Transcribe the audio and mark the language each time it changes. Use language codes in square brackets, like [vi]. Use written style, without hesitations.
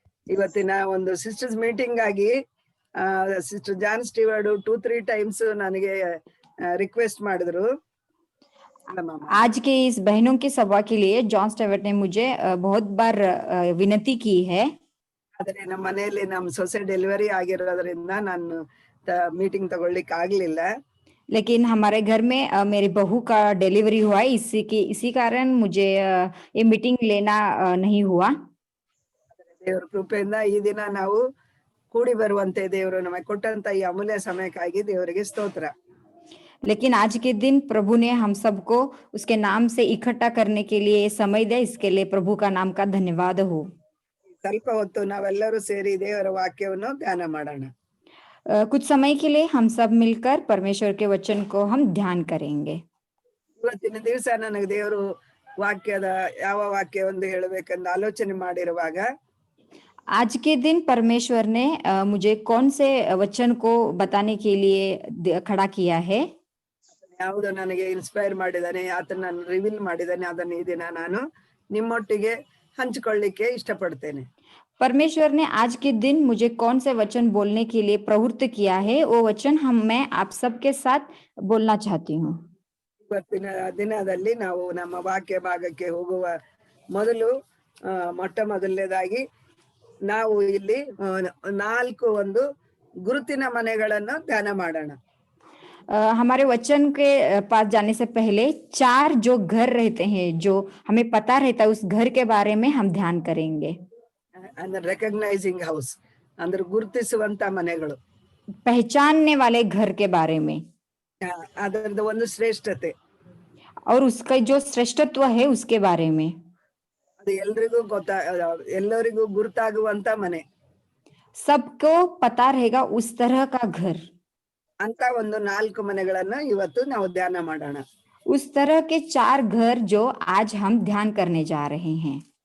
[kn] ಇವತ್ತಿನ ಒಂದು sisters meeting ಆಗಿ ಸಿಸ್ಟರ್ ಜಾನ್ ಸ್ಟೀವರ್ಡ್ 2-3 ಟೈಮ್ಸ್ ನನಗೆ रिक्वेस्ट ಮಾಡಿದ್ರು. [hi] आज के इस बहनों की सभा के लिए जॉन स्टीवर्ट ने मुझे बहुत बार विनती की है. [kn] ಆದರೆ ನಮ್ಮ ಮನೆಯಲ್ಲಿ ನಮ್ಮ ಸೊಸೆ ಡೆಲಿವರಿ ಆಗಿರೋದ್ರಿಂದ ನಾನು ಮೀಟಿಂಗ್ ತಗೊಳ್ಳಿಕ್ಕೆ ಆಗ್ಲಿಲ್ಲ. [hi] लेकिन हमारे घर में मेरी बहू का डिलीवरी हुआ है, इसी कारण मुझे ये मीटिंग लेना नहीं हुआ. [kn] ದೇವರ ಕೃಪೆಯಿಂದ ಈ ದಿನ ನಾವು ಕೂಡಿ ಬರುವಂತೆ ದೇವರು ನಮಗೆ ಕೊಟ್ಟಂತ ಈ ಅಮೂಲ್ಯ ಸಮಯಕ್ಕಾಗಿ ದೇವರಿಗೆ ಸ್ತೋತ್ರ. [hi] लेकिन आज के दिन प्रभु ने हम सबको उसके नाम से इकट्ठा करने के लिए समय दिया, इसके लिए प्रभु का नाम का धन्यवाद हो. [kn] ಸ್ವಲ್ಪ ಹೊತ್ತು ನಾವೆಲ್ಲರೂ ಸೇರಿ ದೇವರ ವಾಕ್ಯವನ್ನು ಧ್ಯಾನ ಮಾಡೋಣ. [hi] कुछ समय के लिए हम सब मिलकर परमेश्वर के वचन को हम ध्यान करेंगे. [kn] ಇವತ್ತಿನ ದಿವಸ ನನಗೆ ದೇವರು ವಾಕ್ಯದ ಯಾವ ವಾಕ್ಯ ಒಂದು ಹೇಳಬೇಕೆಂದು ಆಲೋಚನೆ ಮಾಡಿರುವಾಗ [hi] आज के दिन परमेश्वर ने मुझे कौन से वचन को बताने के लिए खड़ा किया है. [kn] ಯಾವುದು ನನಗೆ ಇನ್ಸ್ಪೈರ್ ಮಾಡಿದಾನೆ, ಆತನ ನಾನು ರಿವೀಲ್ ಮಾಡಿದಾನೆ, ಅದನ್ನ ಈ ದಿನ ನಾನು ನಿಮ್ಮೊಟ್ಟಿಗೆ ಹಂಚಿಕೊಳ್ಳಿಕ್ಕೆ ಇಷ್ಟಪಡ್ತೇನೆ. [hi] परमेश्वर ने आज के दिन मुझे कौन से वचन बोलने के लिए प्रवृत्त किया है, वो वचन मैं आप सबके साथ बोलना चाहती हूँ. [kn] ಇವತ್ತಿನ ದಿನದಲ್ಲಿ ನಾವು ನಮ್ಮ ವಾಕ್ಯ ಭಾಗಕ್ಕೆ ಹೋಗುವ ಮೊದಲು ಮೊಟ್ಟ ಮೊದಲನೇದಾಗಿ ನಾವು ಇಲ್ಲಿ 4 ಒಂದು ಗುರುತಿನ ಮನೆಗಳನ್ನು ಧ್ಯಾನ ಮಾಡೋಣ. [hi] हमारे वचन के पास जाने से पहले 4 जो घर रहते हैं, जो हमें पता रहता है, उस घर के बारे में हम ध्यान करेंगे. [kn] ಅಂದ್ರೆ ರೆಕಗ್ನೈಸಿಂಗ್ ಹೌಸ್ ಅಂದ್ರೆ ಗುರುತಿಸುವಂತ ಮನೆಗಳು, [hi] पहचानने वाले घर के बारे में, [kn] ಅದರದ ಒಂದು ಶ್ರೇಷ್ಠತೆ [hi] और उसका जो श्रेष्ठत्व है उसके बारे में. [kn] ಅದು ಎಲ್ಲರಿಗೂ ಗುರುತಾಗುವಂತ ಮನೆ, [hi] सबको पता रहेगा उस तरह का घर. [kn] ಅಂತ ಒಂದು 4 ಮನೆಗಳನ್ನ ಇವತ್ತು ನಾವು ಧ್ಯಾನ ಮಾಡೋಣ. [hi] उस तरह के 4 घर जो आज हम ध्यान करने जा रहे हैं.